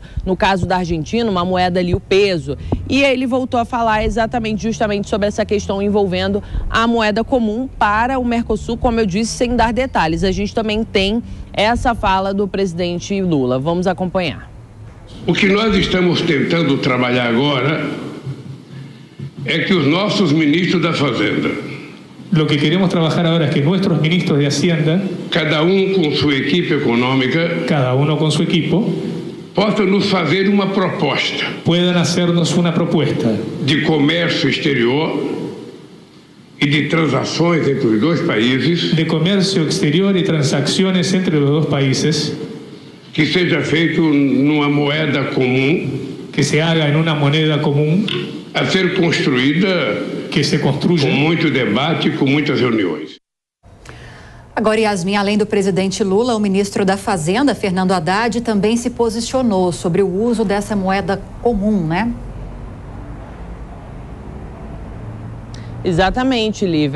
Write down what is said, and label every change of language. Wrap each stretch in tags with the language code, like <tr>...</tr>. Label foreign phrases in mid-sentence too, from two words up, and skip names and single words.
<pt>No caso da Argentina, uma moeda ali, o peso. E ele voltou a falar justamente sobre essa questão envolvendo a moeda comum para o Mercosul, como eu disse, sem dar detalhes. A gente também tem essa fala do presidente Lula. Vamos acompanhar. O que nós estamos tentando trabalhar agora é que os nossos ministros da Fazenda,</pt> <es>lo que queremos trabajar ahora es que nuestros ministros de Hacienda,</es> <pt>cada com sua equipe econômica,</pt> <es>cada uno con su equipo,</es> <pt>possam nos fazer uma proposta,</pt> <es>puedan hacernos una propuesta</es> <pt>de comércio exterior e de transações entre os dois países,</pt> <es>de comercio exterior y transacciones entre los dos países,</es> <pt>que seja feito numa moeda comum,</pt> <es>que se haga en una moneda común,</es> <pt>a ser construída,</pt> <es>que se construya</es> <pt>com muito debate, com muitas reuniões. Agora, Yasmin, além do presidente Lula, o ministro da Fazenda, Fernando Haddad, também se posicionou sobre o uso dessa moeda comum, né? Exatamente, Lívia.</pt>